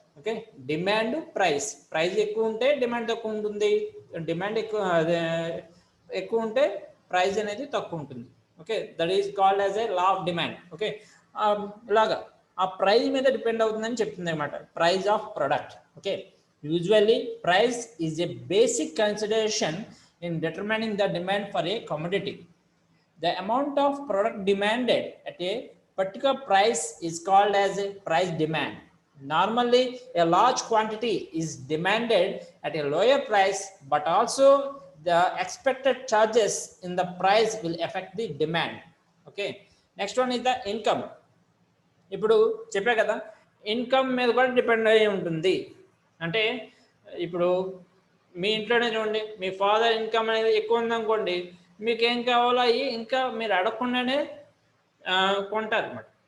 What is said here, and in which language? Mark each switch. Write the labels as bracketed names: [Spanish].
[Telugu] Okay, demand price ఎక్కువ ఉంటే demand తక్కువ ఉంటుంది, డిమాండ్ ఎక్కువ ఉంటే ప్రైస్ అనేది తక్కువ ఉంటుంది. Okay, [English] That is called as a law of demand. [Telugu] Okay, ఇలాగా ఆ ప్రైస్ మీద డిపెండ్ అవుతుందని చెప్తుంది అనమాట, price of product. [English] Okay, usually price is a basic consideration in determining the demand for a commodity. The amount of product demanded at a particular price is called as a price demand. Normally, a large quantity is demanded at a lower price, but also the expected charges in the price will affect the demand. Okay, next one is the income. [Telugu] ఇప్పుడు చెప్పే కదా, income మీద కూడా depend అయ్యి ఉంటుంది. అంటే ఇప్పుడు మీ ఇంట్లోనే చూడండి, మీ ఫాదర్ ఇన్కమ్ అనేది ఎక్కువ ఉందనుకోండి, మీకు ఏం కావాలో అవి ఇంకా మీరు అడగకుండానే కొంటారు అన్నమాట.